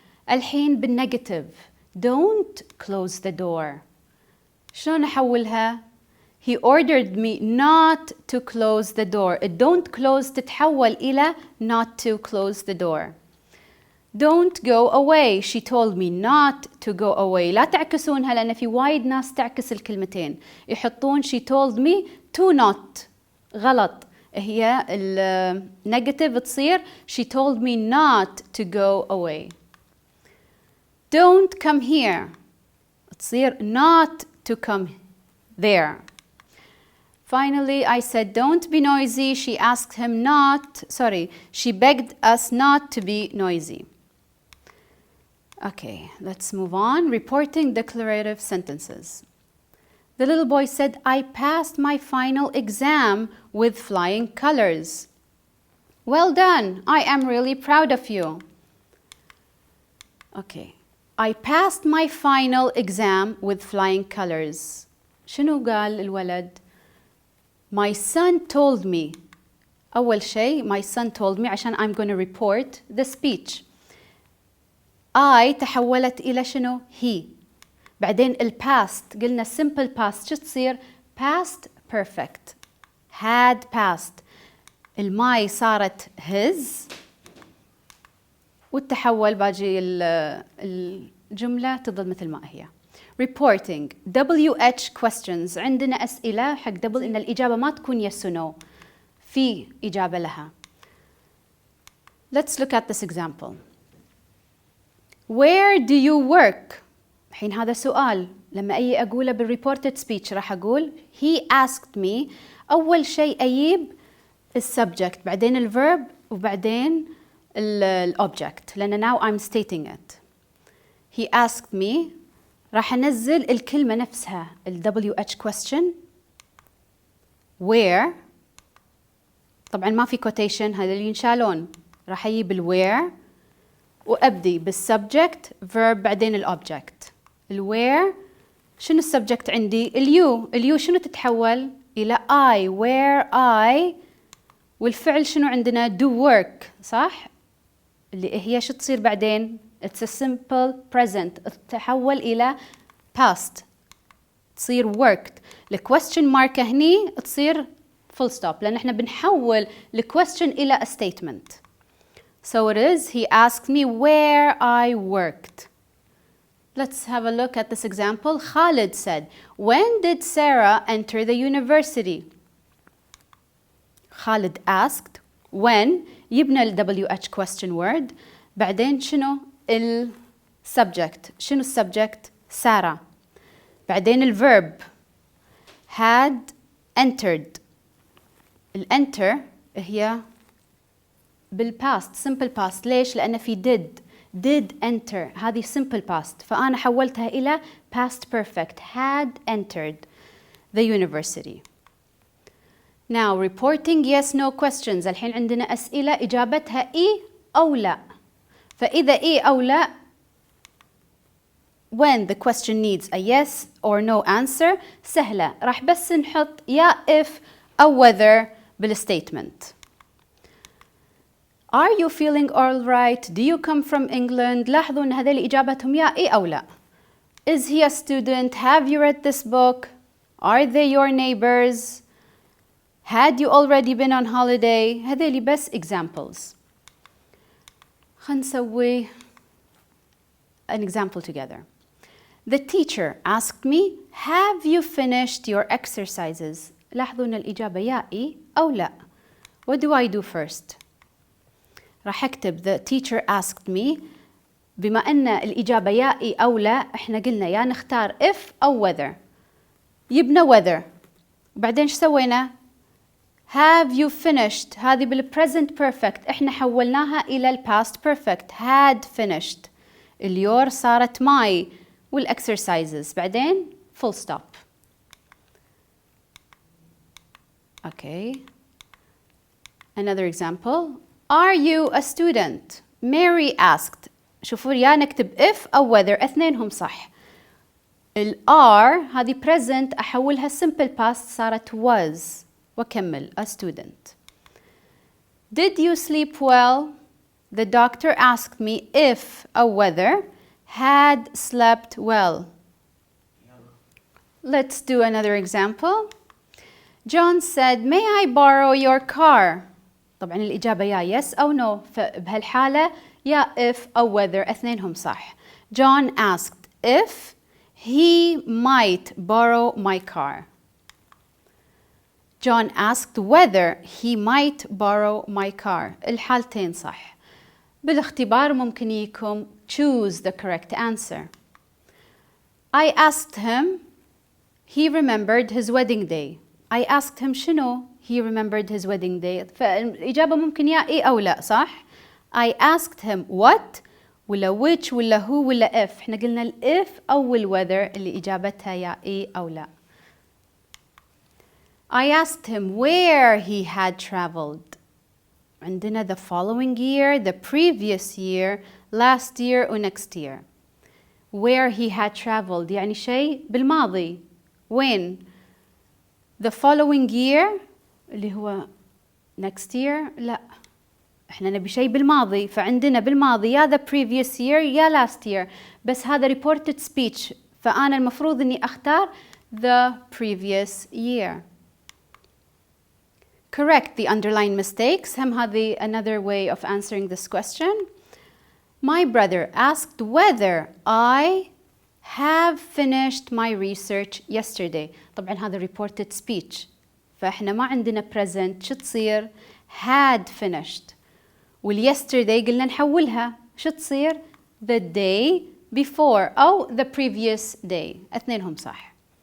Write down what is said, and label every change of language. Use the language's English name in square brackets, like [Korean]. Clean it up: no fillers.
[Arabic] الحين بالنيجاتيف. [English] Don't close the door. [Arabic] شلون أحولها؟ [English] He ordered me not to close the door. Don't close [Arabic] تتحول إلى [English] not to close the door. Don't go away. She told me not to go away. [Arabic] لا تعكسونها لأن في وايد ناس تعكس الكلمتين. يحطون [English] she told me to not. [Arabic] غلط. هي النيجاتيف تصير [English] she told me not to go away. Don't come here. [Arabic] تصير [English] not to come there. Finally, I said, don't be noisy. She asked him she begged us not to be noisy. Okay, let's move on. Reporting declarative sentences. The little boy said, I passed my final exam with flying colors. Well done. I am really proud of you. Okay. I passed my final exam with flying colors. [Arabic] شنو قال الولد؟ [English] My son told me. [Arabic] أول شيء [English] my son told me [Arabic] عشان [English] I'm going to report the speech. [Arabic] I تحولت إلى شنو؟ he. [English] بعدين past قلنا simple past [Arabic] شو تصير؟ [English] past perfect. had passed. my صارت his. [Arabic] والتحول باجي الجملة تظل مثل ما هي. reporting WH questions، عندنا أسئلة حق دبل إن الإجابة ما تكون yes or no، في إجابة لها. [English] Let's look at this example. Where do you work؟ [Arabic] الحين هذا سؤال، لما أجي أقوله [English] بالreported speech [Arabic] راح أقول [English] he asked me. [Arabic] أول شيء أجيب السبجكت، بعدين الفيرب، وبعدين الأوبجكت، لأن [English] now I'm stating it. He asked me، [Arabic] راح أنزل الكلمة نفسها ال WH question. Where، طبعا ما في quotation، هذا اللي ينشالون، راح أجيب الwhere وأبدي بالسبجكت verb بعدين الأوبجكت. الwhere شنو السبجكت عندي؟ اليو شنو تتحول إلى I، where I، والفعل شنو عندنا؟ do work، صح؟ اللي هي شو تصير بعدين؟ it's a simple present، تتحول إلى past، تصير worked. الquestion mark هني تصير full stop، لأن احنا بنحول الquestion إلى a statement. [English] So it is, he asked me where I worked. Let's have a look at this example. Khalid said, when did Sarah enter the university? Khalid asked, when، [Arabic] يبنى ال WH question word، بعدين شنو السبجكت؟ شنو السبجكت؟ سارة. بعدين الفيرب had entered. الانتر هي بالباست simple past. ليش؟ لأن في did enter، هذه simple past، فأنا حولتها إلى past perfect، [English] had entered the university. Now reporting yes no questions. [Arabic] الحين عندنا أسئلة إجابتها إي أو لا، فإذا إي أو لا [English] when the question needs a yes or no answer [Arabic] سهلة، راح بس نحط يا if أو whether بالstatement. [English] Are you feeling all right? Do you come from England? [Arabic] لاحظوا أن هذول إجابتهم يا إي أو لا. [English] Is he a student? Have you read this book? Are they your neighbors? Had you already been on holiday? [Arabic] هذول بس examples. خلينا نسوي [English] an example together. The teacher asked me, have you finished your exercises? [Arabic] لاحظوا أن الإجابة يا إي أو لا. [English] What do I do first? [Arabic] راح أكتب [English] the teacher asked me. [Arabic] بما أن الإجابة يا إي أو لا، إحنا قلنا يا نختار if أو whether. يبنى whether، وبعدين شو سوينا؟ [English] have you finished، [Arabic] هذه بالpresent perfect، إحنا حولناها إلى past perfect، had finished. اليور صارت my، والexercises بعدين full stop. [English] Okay. Another example. Are you a student? Mary asked. [Arabic] شوفوا يا نكتب if أو whether، اثنينهم صح. ال are هذه present أحولها simple past صارت was، وكمل a student. [English] Did you sleep well? The doctor asked me if أو whether had slept well. Let's do another example. John said, may I borrow your car? [Arabic] طبعا الإجابة يا yes أو no، فبهالحالة يا if أو whether اثنينهم صح. [English] John asked if he might borrow my car. John asked whether he might borrow my car. [Arabic] الحالتين صح. بالاختبار ممكن يكون [English] choose the correct answer. I asked him, he remembered his wedding day. I asked him شنو he remembered his wedding day، [Arabic] فالإجابة ممكن يا إي أو لا، صح؟ [English] I asked him what ولا which ولا who ولا if. [Arabic] احنا قلنا ال if أو ال whether اللي إجابتها يا إي أو لا. [English] I asked him where he had traveled. عندنا the following year, the previous year, last year و next year. Where he had traveled [Arabic] يعني شيء بالماضي. [English] When? [Arabic] The following year اللي هو next year لا، احنا نبي شيء بالماضي، فعندنا بالماضي يا the previous year يا last year، بس هذا reported speech، فأنا المفروض إني أختار the previous year. [English] Correct the underlined mistakes. [Arabic] هم هذه [English] another way of answering this question. My brother asked whether I have finished my research yesterday. [Arabic] طبعا هذا reported speech، فإحنا ما عندنا present، شو تصير؟ had finished. والyesterday قلنا نحولها، شو تصير؟ the day before أو the previous day، اثنينهم صح.